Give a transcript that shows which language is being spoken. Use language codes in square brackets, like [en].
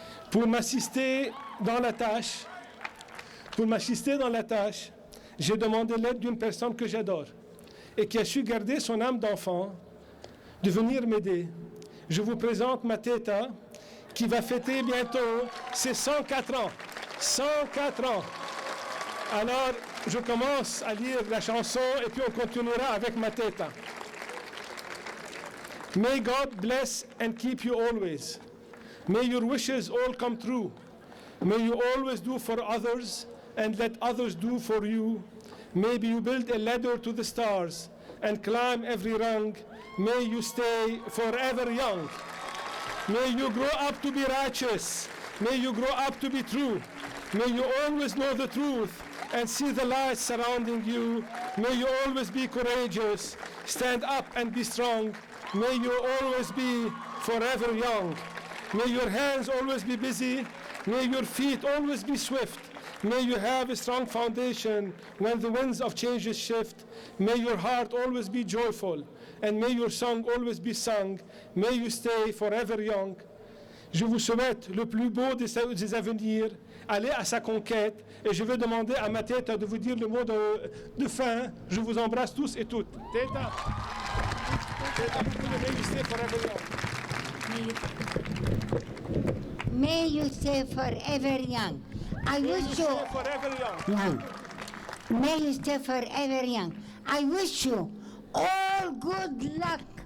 [fr] Pour m'assister dans la tâche, j'ai demandé l'aide d'une personne que j'adore et qui a su garder son âme d'enfant, de venir m'aider. Je vous présente ma teta qui va fêter bientôt ses 104 ans. 104 ans. Alors, je commence à lire la chanson et puis on continuera avec ma teta. [en] May God bless and keep you always. May your wishes all come true. May you always do for others and let others do for you. Maybe you build a ladder to the stars and climb every rung. May you stay forever young. May you grow up to be righteous. May you grow up to be true. May you always know the truth and see the light surrounding you. May you always be courageous. Stand up and be strong. May you always be forever young. May your hands always be busy. May your feet always be swift. May you have a strong foundation when the winds of changes shift. May your heart always be joyful. And may your song always be sung. May you stay forever young. [fr] Je vous souhaite le plus beau des avenirs. Allez à sa conquête. Et je vais demander à ma tête de vous dire le mot de fin. Je vous embrasse tous et toutes. Teta. [en] May you stay forever young. May you stay forever young. I wish you forever young. May you stay forever young. I wish you all good luck.